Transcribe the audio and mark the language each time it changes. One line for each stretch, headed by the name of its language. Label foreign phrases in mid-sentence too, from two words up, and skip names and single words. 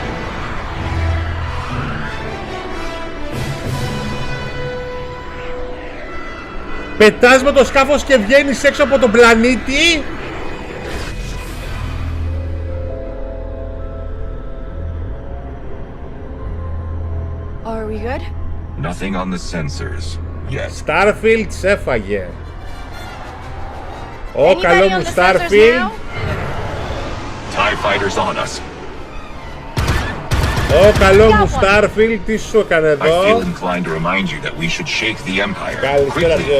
Greek: Πετάς με το σκάφος και βγαίνεις έξω από τον πλανήτη.
English: Are we good? Nothing on the sensors. Yes.
Greek: Starfield σε έφαγε. Ω, καλό μου Starfield.
English: TIE fighters on us.
Greek: Ω, καλό μου Starfield, τι σου έκανε εδώ.
English: I feel inclined to remind you that we should shake the Empire.
Greek: Καλησπέρα, γιος.